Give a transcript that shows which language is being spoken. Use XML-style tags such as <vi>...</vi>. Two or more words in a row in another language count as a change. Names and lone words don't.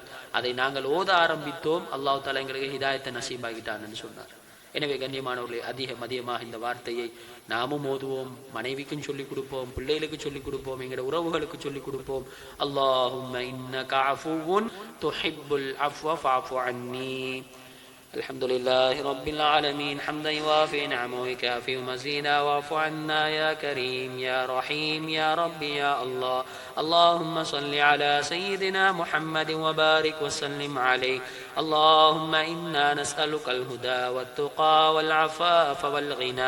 <ta>அதை நாங்கள் ஓத ஆரம்பித்தோம்,</ta> <ar>الله تعالى</ar> <ta>எங்களுக்கு ஹிதாயத்தை நசீபாகிட்டான்னு சொன்னார். எனவே கண்ணியமானவர்களே, அதிகமாக இந்த வார்த்தையை நாமும் ஓதுவோம், மனைவிக்கும் சொல்லிக் கொடுப்போம், பிள்ளைகளுக்கு சொல்லிக் கொடுப்போம், எங்களோட உறவுகளுக்கு சொல்லிக் கொடுப்போம்.</ta> <ar>اللهم إنك عفو تحب العفو فاعف عني. الحمد لله رب العالمين حمدا يوافي نعمه ويكافئ مزيدا. واعف عنا يا كريم يا رحيم يا رب يا الله. اللهم صل على سيدنا محمد وبارك وسلم عليه. اللهم إنا نسألك الهدى والتقى والعفاف والغنى.</ar>